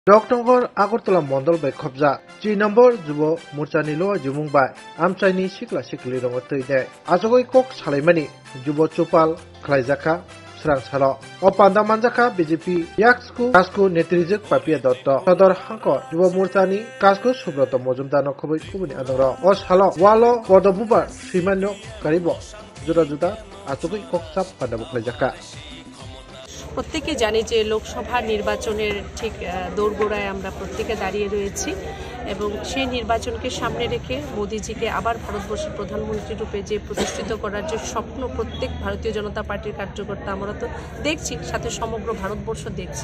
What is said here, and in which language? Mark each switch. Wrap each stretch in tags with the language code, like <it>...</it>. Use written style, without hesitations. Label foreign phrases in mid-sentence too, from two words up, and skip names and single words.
<trp>डॉक्टर आगरतला मंडल बै खबजा 3 नम्बर जुबो मोर्चानि लो जुमुंबाय आमचाइनि सिखला सिखलि रंग तैदे आजगै कक सालाइमानि जुबो चोपाल खलाइजाखा स्रां सालो अ पान्दा मानजाखा बीजेपी याक्सकु कासकु नेत्रिजक पापिया दत्त सदर हांक जुबो मोर्चानि कासकु सुब्रत मजुमदार नखबै कुबुनि आदंर अ सालो वालो पदबुबार श्रीमान्य कारिबो जुदा जुदा आजगै कक साप पान्दा खलाइजाखा</trp> <bn>প্রত্যেকে জানি যে লোকসভা নির্বাচনের ঠিক দোরগোড়ায় আমরা প্রত্যেকে দাঁড়িয়ে রয়েছি এবং সেই নির্বাচনকে সামনে রেখে মোদিজিকে আবার ভারতবর্ষের প্রধানমন্ত্রী রূপে যে প্রতিষ্ঠিত করার যে স্বপ্ন প্রত্যেক ভারতীয় জনতা পার্টির কার্যকর্তা আমরা তো দেখছি, সাথে সমগ্র ভারতবর্ষ দেখছে।</bn>